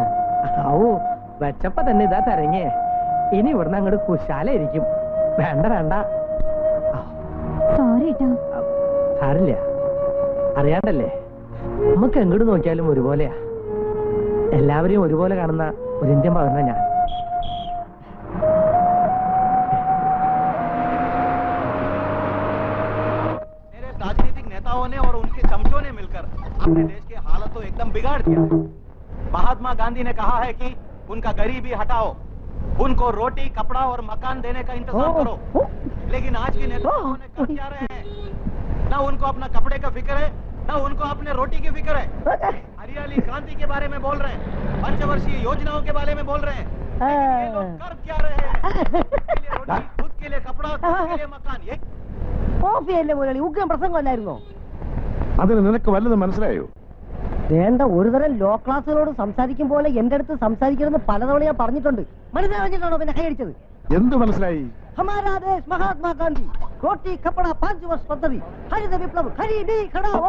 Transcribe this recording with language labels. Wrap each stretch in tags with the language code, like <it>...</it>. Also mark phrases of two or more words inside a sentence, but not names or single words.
<ml>ഓ വെച്ചപ്പോ തന്നെ ഇതാ തരങ്ങേ. ഇനി ഇവിടുന്ന് അങ്ങോട്ട് കുശാലായിരിക്കും. വേണ്ട വേണ്ട. സോറി കേട്ടോ. സാരില്ല, അറിയാണ്ടല്ലേ. നമുക്ക് എങ്ങോട്ട് നോക്കിയാലും ഒരുപോലെയാ. എല്ലാവരെയും ഒരുപോലെ കാണുന്ന ഒരു ഇന്ത്യൻ പൗരനാ ഞാൻ.</ml> <hi>मेरे राजनीतिक नेताओं ने और उनके चमचों ने मिलकर अपने देश की हालत तो एकदम बिगाड़ दिया। महात्मा गांधी ने कहा है कि उनका गरीबी हटाओ, उनको रोटी कपड़ा और मकान देने का इंतजाम करो। लेकिन आज के नेताओं ने कर क्या रहे हैं? ना उनको अपना कपड़े का फिक्र है, ना उनको अपने रोटी की फिक्र है। हरियाली क्रांति के बारे में बोल रहे हैं, पंचवर्षीय योजनाओं के बारे में बोल रहे हैं। लेकिन ये लोग कर क्या रहे हैं? खुद के लिए कपड़ा, खुद के लिए मकान। ये</hi> <ml>കോഫിയല്ലേ മുരളി, ഉഗ്രം പ്രസംഗമല്ലായിരുന്നോ? അതിന് നിനക്ക് വല്ലതും മനസ്സിലായോ? വേണ്ട, ഒരുതരം ലോ ക്ലാസ്സുകളോട് സംസാരിക്കും പോലെ എന്റെ അടുത്ത് സംസാരിക്കണമെന്ന് പലതവണ ഞാൻ പറഞ്ഞിട്ടുണ്ട്. മനസ്സിലാക്കിയിട്ടാണോ പിന്നെ കൈയടിച്ചത്? എന്ത് മനസ്സിലായി?</ml> <hi>हमारा देश महात्मागांधी रोटी कपड़ा</hi> <ml>5 വർഷ പദ്ധതി ഹരിത വിപ്ലവ്</ml> <hi>हरिबी घटाओ.</hi>